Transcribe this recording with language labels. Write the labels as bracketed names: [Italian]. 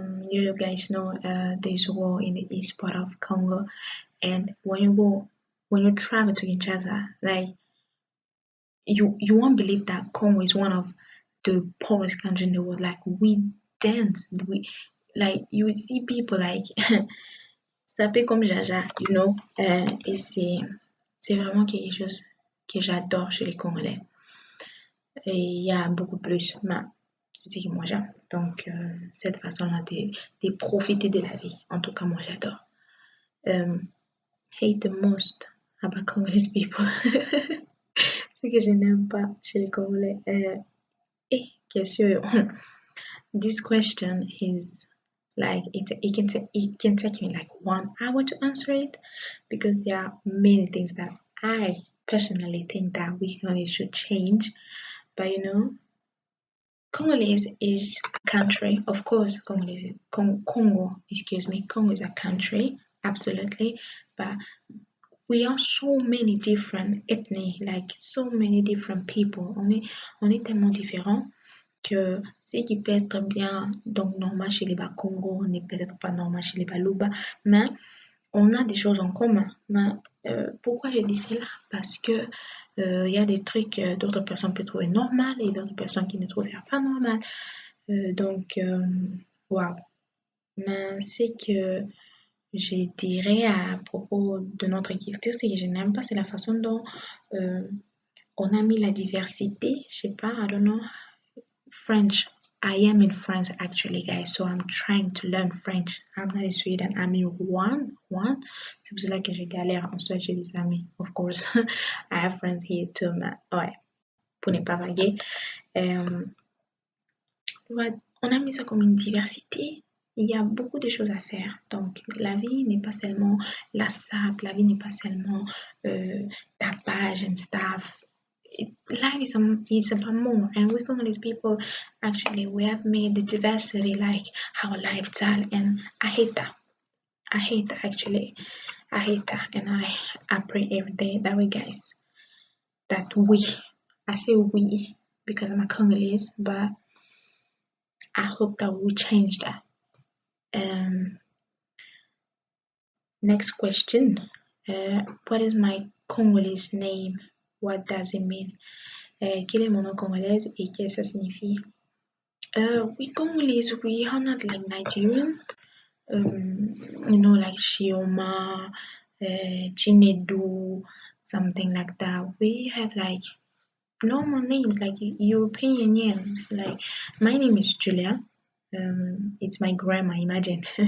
[English] You guys know there's war in the east part of Congo, and when you travel to Kinshasa, like you won't believe that Congo is one of the poorest countries in the world. Like we dance, like you would see people like [French] s'appeler comme Jaja, [English] you know, [French] et c'est vraiment quelque chose que j'adore chez les Congolais. Et il y a beaucoup plus, mais c'est ce que moi j'aime. Donc, cette façon-là de profiter de la vie, en tout cas, moi j'adore. [English] Hate the most about Congolese people. [French] Ce que je n'aime pas chez les Congolais. Et bien sûr, [English] this question is like it can take me like 1 hour to answer it because there are many things that I personally think that we should change. But you know, Congolese is a country, of course. Congo, excuse me, Congo is a country, absolutely. But we are so many different ethnies, like so many different people. [French] On est tellement différents que ce qui peut être bien donc normal chez les Bas-Congo n'est peut-être pas normal chez les Baluba, mais on a des choses en commun. Mais pourquoi je dis cela? Parce que il y a des trucs que d'autres personnes peuvent trouver normal et d'autres personnes qui ne trouvent pas normal. Donc, waouh. Mais ce que je dirais à propos de notre culture, c'est que je n'aime pas, c'est la façon dont on a mis la diversité. Je sais pas, [English] I don't know. French. I am in France actually, guys, so I'm trying to learn French. I'm not in Sweden, I'm in one. [French] C'est pour cela que je galère en Suède, j'ai des amis, [English] of course. I have friends here too, [French] mais ouais, pour ne pas vaguer. Ouais, on a mis ça comme une diversité. Il y a beaucoup de choses à faire. Donc, la vie n'est pas seulement la sable, la vie n'est pas seulement tapage [English] and stuff. Life is about more, and we Congolese people actually we have made the diversity like our lifestyle, and I hate that. I hate that actually. I hate that, and I pray every day that we guys that I say we because I'm a Congolese, but I hope that we change that. Next question. What is my Congolese name? What does it mean? [French] Quel est mon nom congolais et qu'est-ce que ça signifie? [English] We Congolese, we are not like Nigerian. You know, like Shioma, Chinedu, something like that. We have like normal names, like European names. Like my name is Julia. It's my grandma, imagine.